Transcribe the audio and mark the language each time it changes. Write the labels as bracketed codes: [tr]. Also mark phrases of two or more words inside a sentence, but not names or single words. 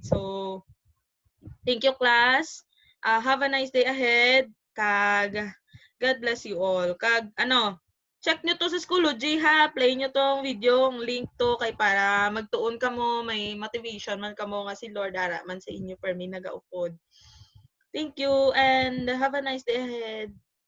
[en] So thank you class. Have a nice day ahead. [hil] Kag [en] God bless you all. [hil] Kag check nyo to sa Schoology ha. Play nyo tong video, ang link to kay para magtuon ka mo, may motivation man ka mo nga si Lord ara man sa inyo per mi nagaupod. [en] Thank you and have a nice day ahead.